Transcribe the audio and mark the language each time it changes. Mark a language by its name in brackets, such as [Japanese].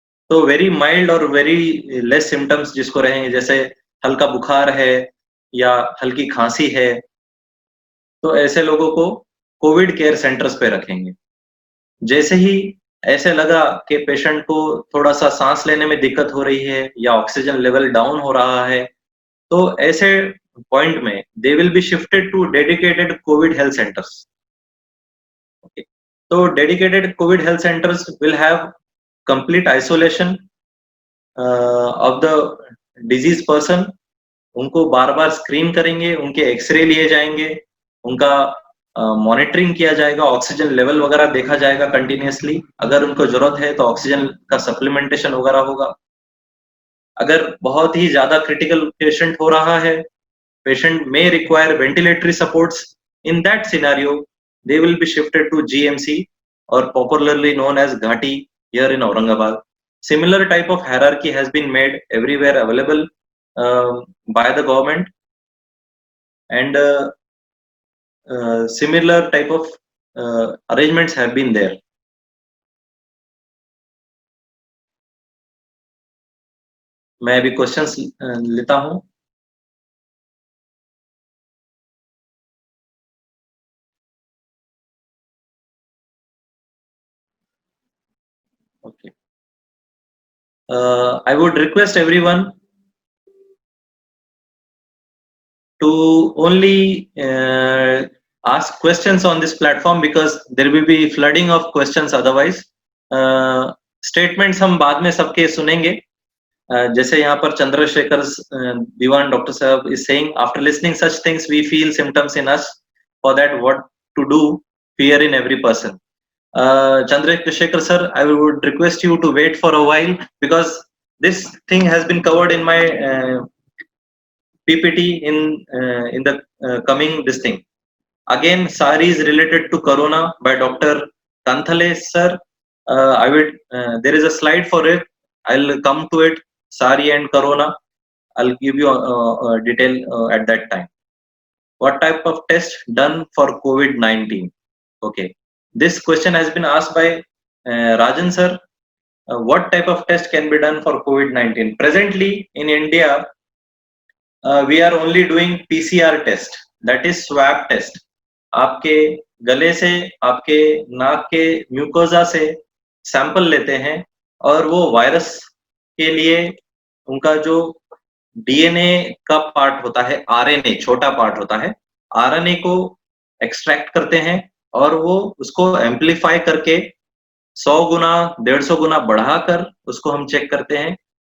[Hindi] तो very mild और very less symptoms जिसको रहेंगे, जैसे हल्का बुखार है या हल्की खांसी है, तो ऐसे लोगों को कोविड केयर सेंटर्स पे रखेंगे। जैसे ही ऐसे लगा कि पेशेंट को थोड़ा सा सांस लेने में दिक्कत हो रही है या ऑक्सीजन लेवल डाउन हो रहा है, तो ऐसे पॉइंट में [English] They will be shifted to dedicated COVID health centres. Okay. So dedicated COVID health centers will have complete isolation of the disease person. [Hindi] उनको बार बार स्क्रीन करेंगे, उनके एक्सरे लिए जाएंगे, उनका मॉनिटरिंग किया जाएगा, ऑक्सीजन लेवल वगैरह देखा जाएगा कंटिन्यूसली. अगर उनको जरूरत है तो ऑक्सीजन का सप्लीमेंटेशन वगैरह होगा. अगर बहुत ही ज्यादा क्रिटिकल पेशेंट हो रहा है, [English] patient may require ventilatory supports. In that scenario, they will be shifted to GMC, or popularly known as Ghati, here in Aurangabad. Similar type of hierarchy has been made everywhere available by the government, and similar type of arrangements have been there. [Hindi] मैं अभी questions लेता हूं. [English] Okay. I would request everyone to only ask questions on this platform, because there will be flooding of questions otherwise. [Hindi] Statements हम बाद में सबके सुनेंगे. जैसे यहाँ पर [English] Chandrashekhar Diwan doctor साहब is saying, after listening such things we feel symptoms in us, for that what to do, fear in every person. Chandrasekhar sir, I would request you to wait for a while, because this thing has been covered in my PPT in the coming this thing. Again, saris related to corona by Dr. Tanthale sir. I will. There is a slide for it. I'll come to it. Sari and corona. I'll give you a detail at that time. What type of test done for COVID-19? Okay. This question has been asked by Rajan sir. What type of test can be done for COVID-19? Presently in India, we are only doing PCR test, that is swab test. [Hindi] आपके गले से, आपके नाक के mucosa से sample लेते हैं और वो वायरस के लिए उनका जो डीएनए का पार्ट होता है, आरएनए छोटा पार्ट होता है, आरएनए को एक्सट्रैक्ट करते हैं और वो उसको एम्पलीफाई करके 100 गुना 150 गुना बढ़ाकर उसको हम चेक करते हैं.